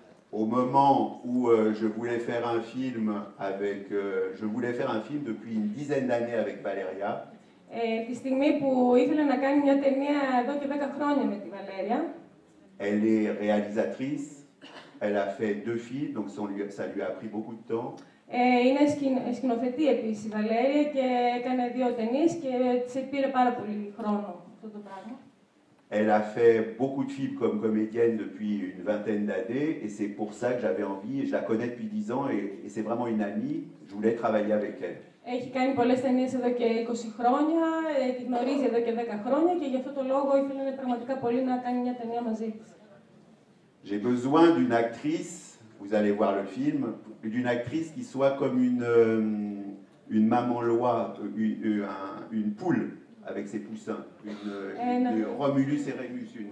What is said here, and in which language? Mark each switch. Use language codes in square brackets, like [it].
[fr] Au moment où je voulais faire un film je voulais faire un film depuis une dizaine d'années avec Valeria. [el] Τη στιγμή που ήθελε να κάνει μια ταινία εδώ και 10 χρόνια με τη Βαλέρια. [fr] Elle est réalisatrice. Elle a fait 2 films, donc ça lui a pris beaucoup de temps. [el] Είναι σκηνοθετή επίσης η Βαλέρια και έκανε 2 ταινίες και της πήρε πάρα πολύ χρόνο αυτό το πράγμα. [fr] Elle a fait beaucoup de films comme comédienne depuis une vingtaine d'années et c'est pour ça que j'avais envie, et je la connais depuis 10 ans et c'est vraiment une amie, je voulais travailler avec elle. [el] Έχει κάνει πολλές ταινίες εδώ και 20 χρόνια, τη γνωρίζει εδώ και 10 χρόνια και γι' αυτό το λόγο ήθελε πραγματικά πολύ να κάνει μια ταινία μαζί της. [fr] J'ai besoin d'une actrice, vous allez voir le film, d'une actrice qui soit comme une maman loi, une poule avec ses poussins, une Romulus et Remus,